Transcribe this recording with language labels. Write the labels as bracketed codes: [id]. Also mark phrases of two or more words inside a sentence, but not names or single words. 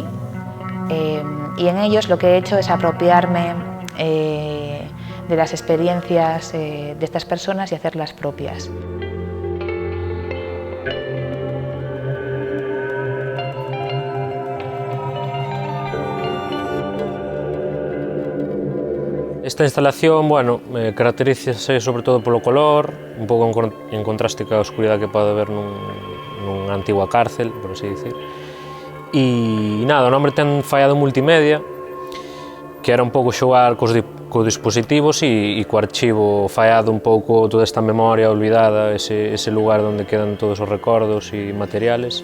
[es] Y en ellos lo que he hecho es apropiarme de las experiencias de estas personas y hacerlas propias. Esta instalación, bueno, [gl] caracterízase sobre todo polo color, un pouco en contraste ca oscuridade que pode haber nunha antigua cárcel, por así dicir. E nada, o nome ten fallado multimedia, que era un pouco xogar cos dispositivos e co archivo fallado un pouco toda esta memoria olvidada, ese lugar onde quedan todos os recordos e materiales.